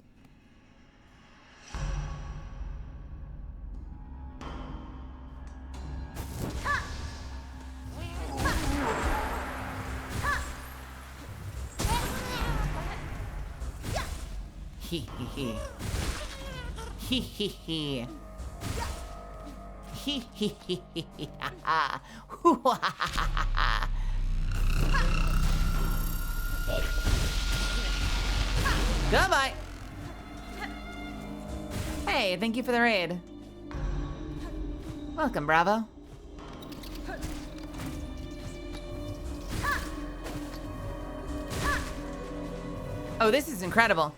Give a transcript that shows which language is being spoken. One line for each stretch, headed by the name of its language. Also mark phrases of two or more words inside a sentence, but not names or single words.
English: Hee hee hee. Hee hee hee. Hee hee hee hee hee ha ha. Hoo ha ha ha ha. Goodbye. Hey, thank you for the raid. Welcome, Bravo. Oh, this is incredible.